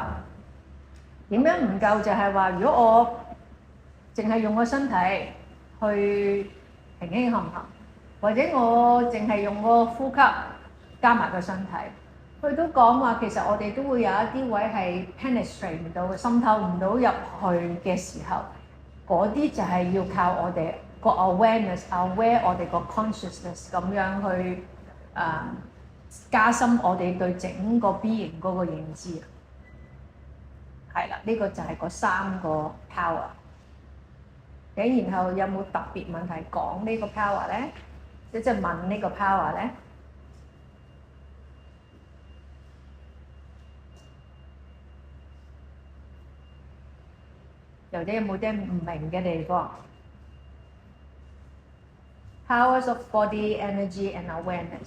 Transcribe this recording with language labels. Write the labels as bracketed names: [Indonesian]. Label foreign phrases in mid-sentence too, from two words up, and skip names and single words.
[Cantonese] 點樣唔夠就係話，如果我淨係用個身體去輕輕行行，或者我淨係用個呼吸加埋個身體，佢都講話其實我哋都會有一啲位係 penetrate 唔到嘅，滲透唔到入去嘅時候，嗰啲就係要靠我哋個 awareness、aware 我哋個 consciousness 咁樣去加深我哋對整個 being 嗰個認知。係啦，呢個就係嗰3個 power。咁然後有冇特別問題講呢個 power 咧？即係問呢個 power 咧？有冇啲唔明嘅地方 ？ [English] Powers of body, energy and awareness。